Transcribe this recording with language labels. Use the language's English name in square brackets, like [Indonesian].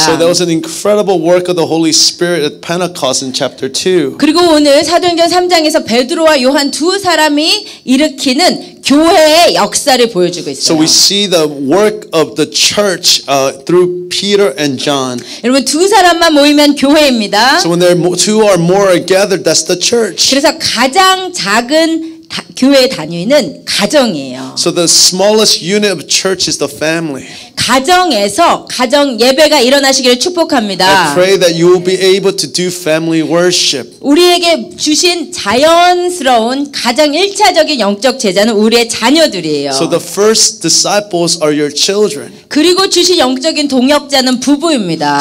[English] So there was an incredible work of the Holy Spirit at Pentecost in chapter 2. [Korean] 그리고 오늘 사도행전 3장에서 베드로와 요한 두 사람이 일으키는 교회의 역사를 보여주고 [English] So [Korean] 있어요. [English] we see the work of the church through Peter and John. [Korean] 여러분 두 사람만 모이면 교회입니다. [English] So when two or more are gathered, that's the church. [Korean] 그래서 가장 작은 교회 단위는 가정이에요. [English] So the smallest unit of church is the family. [Korean] 가정에서 가정 예배가 일어나시기를 축복합니다. [English] I pray that you will be able to do family worship. [Korean] 우리에게 주신 자연스러운 가장 1차적인 영적 제자는 우리의 자녀들이에요. [English] So the first disciples are your children. [Korean] 그리고 주신 영적인 동역자는 부부입니다.